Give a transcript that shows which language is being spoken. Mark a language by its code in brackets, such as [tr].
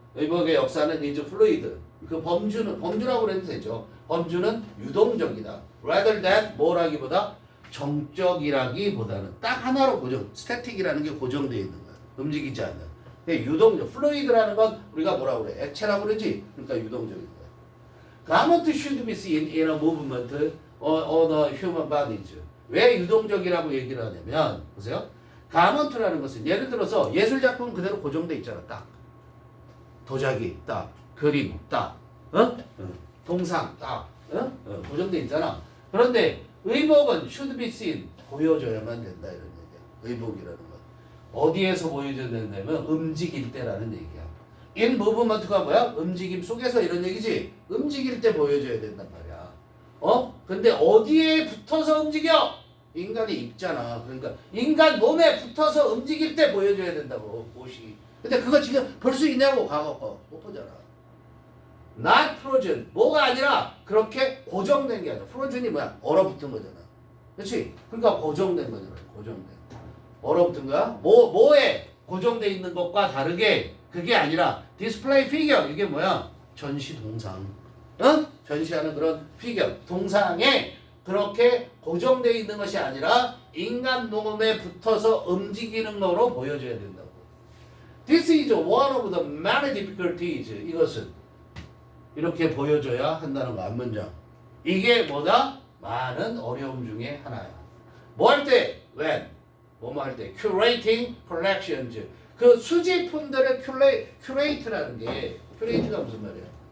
[ko] 의복의 역사는 [en] is fluid. [ko] 그 범주라고 그래도 되죠. 범주는 유동적이다. [en] rather than [ko] 뭐라기보다 정적이라기보다는 딱 하나로 고정. 스태틱이라는 게 고정되어 있는 거야. 움직이지 않는. 유동적. fluid라는 건 우리가 뭐라고 그래? 액체라고 그러지? 그러니까 유동적인 거야. [en] Garment should be seen in a movement on the human bodies. [ko] 왜 유동적이라고 얘기를 하냐면, 보세요. 가먼트라는 것은 예를 들어서 예술작품 그대로 고정돼 있잖아. 딱. 도자기, 딱. 그림, 딱. 동상, 딱. 고정돼 있잖아. 그런데 의복은 [en] should be seen. [ko] 보여줘야만 된다. 이런 얘기야. 의복이라는 건. 어디에서 보여줘야 된다면 움직일 때라는 얘기야. [en] in movement [ko] 가 뭐야? 움직임 속에서 이런 얘기지. 움직일 때 보여줘야 된단 말이야. 근데 어디에 붙어서 움직여? 인간이 입잖아. 그러니까 인간 몸에 붙어서 움직일 때 보여줘야 된다고, 옷이. 근데 그거 지금 볼 수 있냐고, 과거 못 보잖아. [en] not frozen. [ko] 뭐가 아니라 그렇게 고정된 게 아니라. frozen이 뭐야? 얼어붙은 거잖아. 그렇지? 그러니까 고정된 거잖아. 고정된. 얼어붙은 거야? 뭐에 고정돼 있는 것과 다르게 그게 아니라 display figure. 이게 뭐야? 전시 동상. 전시하는 그런 피겨, 동상에 그렇게 고정되어 있는 것이 아니라 인간 몸에 붙어서 움직이는 거로 보여줘야 된다고. [en] This is one of the many difficulties. [ko] 이것은 이렇게 보여줘야 한다는 거, 앞문장. 이게 뭐다? 많은 어려움 중에 하나야. 뭐 할 때? when? 뭐뭐 할 때? [en] curating collections. [ko] 그 수집품들의 curate라는 게, curate가 무슨 말이야?